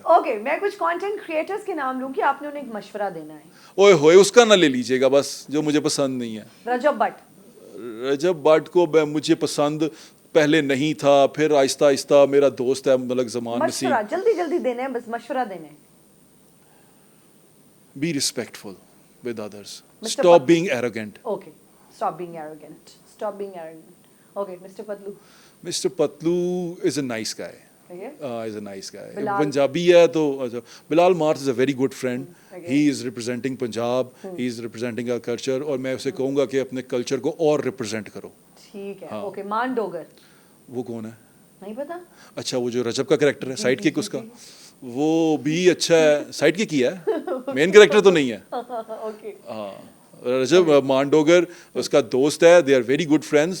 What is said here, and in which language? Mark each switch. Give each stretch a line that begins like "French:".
Urdu: Okay, میں کچھ content creators کے نام لوں کہ آپ نے انہیں ایک مشورہ دینا ہے. اوئے ہوئے اس کا نہ لے لیجیے گا بس, جو مجھے پسند نہیں ہے. رجب بٹ کو مجھے پسند پہلے نہیں تھا, پھر آہستہ آہستہ میرا دوست ہے ملک زمان نسیم. جلدی دینا ہے, بس مشورہ دینا ہے.
English: Be respectful with others. Stop being arrogant. Okay, stop being arrogant. Okay, Mr. Patlu. Mr. Patlu is a nice guy. Is a nice guy. Punjabi
Urdu: hai to
English: Bilal Marth is a very good friend. He is representing Punjab. He is representing our culture.
Urdu: اور میں اسے کہوں گا کہ اپنے culture کو اور represent کرو. ٹھیک ہے. اوکے, مان ڈوگر. وہ کون ہے؟ نہیں پتا. اچھا, وہ جو رجب کا کریکٹر ہے, سائڈ کک اس کا, وہ بھی اچھا ہے. سائڈ کک ہی ہے, مین کریکٹر تو نہیں ہے. ہاں, رجب مانڈوگر اس کا دوست ہے.
English: They are very good friends.